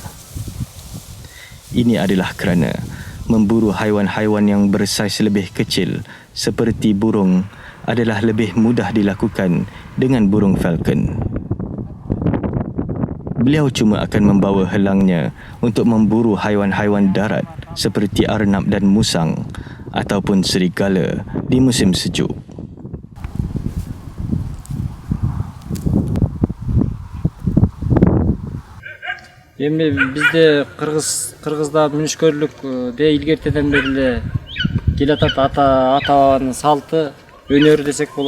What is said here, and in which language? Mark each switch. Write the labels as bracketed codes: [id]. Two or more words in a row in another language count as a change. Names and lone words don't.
[ms] Ini adalah kerana memburu haiwan-haiwan yang bersaiz lebih kecil seperti burung adalah lebih mudah dilakukan dengan burung falcon. Beliau cuma akan membawa helangnya untuk memburu haiwan-haiwan darat seperti arnab dan musang ataupun serigala di musim sejuk. [ky] Эми бизде кыргызда мүнүшкөрлүк де илгертеден бери эле келатат, ата бабанын салты, өнөрү десек болот.